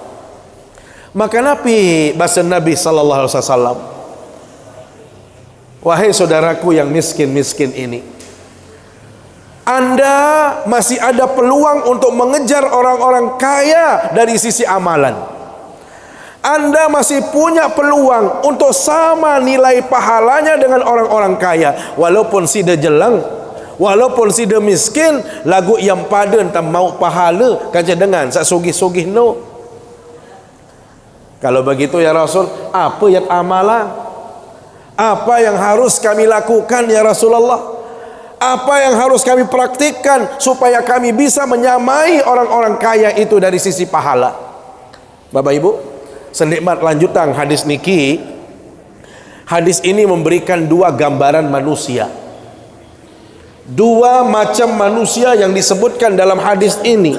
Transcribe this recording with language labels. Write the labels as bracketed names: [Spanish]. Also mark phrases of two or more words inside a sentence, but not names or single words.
[Indonesian] Maka Nabi, bahasa Nabi [Arabic] sallallahu alaihi wasallam, [Indonesian] Wahai saudaraku yang miskin-miskin ini, Anda masih ada peluang untuk mengejar orang-orang kaya dari sisi amalan. Anda masih punya peluang untuk sama nilai pahalanya dengan orang-orang kaya. Walaupun si dia jelang, walaupun si dia miskin, [Sasak] lagu yang pada entah mau pahala kaca dengan sak sugih-sugih no. [Indonesian] Kalau begitu ya Rasul, apa yang amalan? Apa yang harus kami lakukan ya Rasulullah? Apa yang harus kami praktikkan supaya kami bisa menyamai orang-orang kaya itu dari sisi pahala? Bapak Ibu, senikmat lanjutan hadis niki, hadis ini memberikan dua gambaran manusia, dua macam manusia yang disebutkan dalam hadis ini.